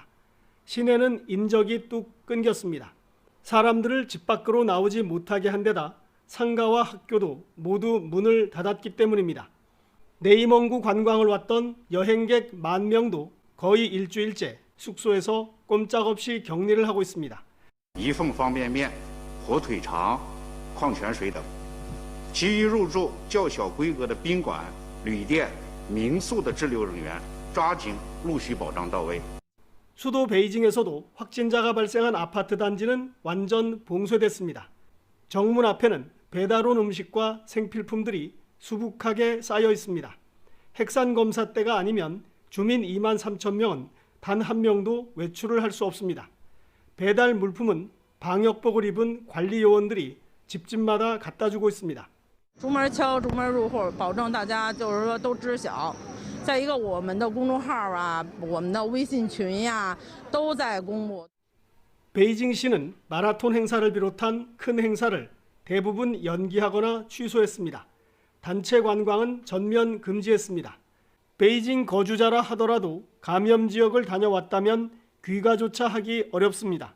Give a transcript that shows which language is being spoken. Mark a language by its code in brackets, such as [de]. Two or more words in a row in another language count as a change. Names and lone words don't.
[ko] 시내는 인적이 뚝 끊겼습니다. 사람들을 집 밖으로 나오지 못하게 한 데다 상가와 학교도 모두 문을 닫았기 때문입니다. 네이멍구 관광을 왔던 여행객 10,000명도 거의 일주일째 숙소에서 꼼짝없이 격리를 하고 있습니다. [zh] 一份方便面、火腿肠、矿泉水等，其余入住较小规格的宾馆、旅店、民宿的滞留人员抓紧陆续保障到位。 [ko] 수도 베이징에서도 확진자가 발생한 아파트 단지는 완전 봉쇄됐습니다. 정문 앞에는 배달 온 음식과 생필품들이 수북하게 쌓여 있습니다. 핵산 검사 때가 아니면 주민 2만 3천 명은 단 한 명도 외출을 할 수 없습니다. 배달 물품은 방역복을 입은 관리 요원들이 집집마다 갖다 주고 있습니다. [zh] 逐门敲，逐门入户，保证大家就是说都知晓。再一个，我们的公众号啊，我们的微信群呀，都在公布。 [ko] 베이징시는 마라톤 행사를 비롯한 큰 행사를 대부분 연기하거나 취소했습니다. 단체 관광은 전면 금지했습니다. 베이징 거주자라 하더라도 감염 지역을 다녀왔다면 귀가조차 하기 어렵습니다.